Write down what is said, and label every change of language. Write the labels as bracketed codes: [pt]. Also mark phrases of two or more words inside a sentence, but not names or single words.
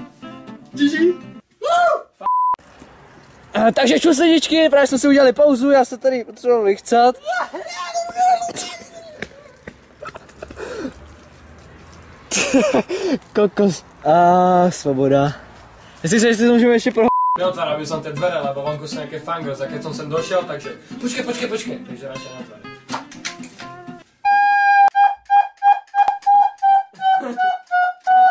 [cs] Takže čuslidičky, právě jsme si udělali pauzu, já se tady potřeboval vychcat. Kokos. A svoboda. Jestli se ještě můžeme ještě pro... [sk] Neotváral som tie dvere, lebo vonku sú nejaké fangos a keď som sem došiel, takže počkej, takže radšej neotváram.